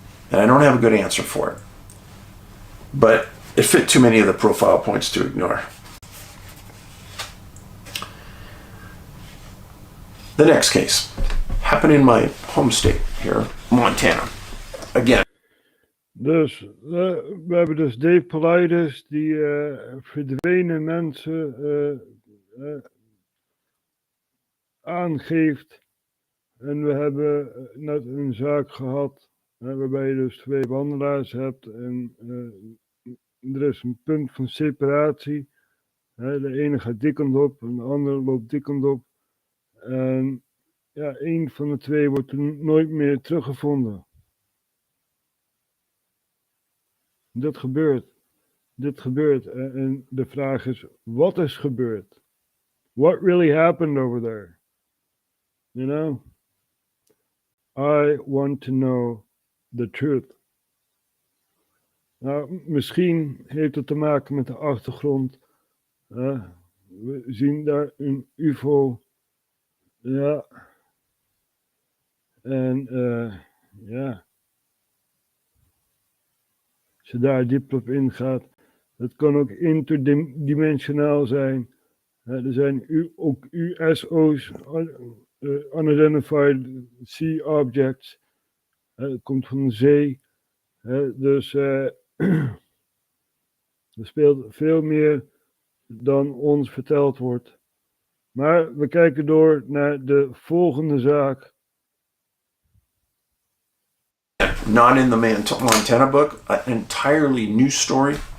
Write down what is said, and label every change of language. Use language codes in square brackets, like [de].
[en] And I don't have a good answer for it. But it fit too many of the profile points to ignore. The next case happened in my home state here, Montana. Again. [nl] Dus we hebben dus Dave Politis die verdwenen mensen aangeeft. En we hebben net een zaak gehad waarbij je dus 2 wandelaars hebt en er is een punt van separatie. De ene gaat die kant op en de andere loopt die kant op. En ja, een van de 2 wordt er nooit meer teruggevonden. Dit gebeurt. En de vraag is, wat is gebeurd? [en] what really happened over there. You know, I want to know the truth. [nl] Nou, misschien heeft het te maken met de achtergrond. We zien daar een UFO. Ja. En ja. Als je daar diep op ingaat. Het kan ook interdimensionaal zijn. Er zijn ook USO's, Unidentified Sea Objects. Het komt van de zee. Dus er speelt veel meer dan ons verteld wordt. Maar we kijken door naar de volgende zaak. [en] Not in the Montana book, an entirely new story.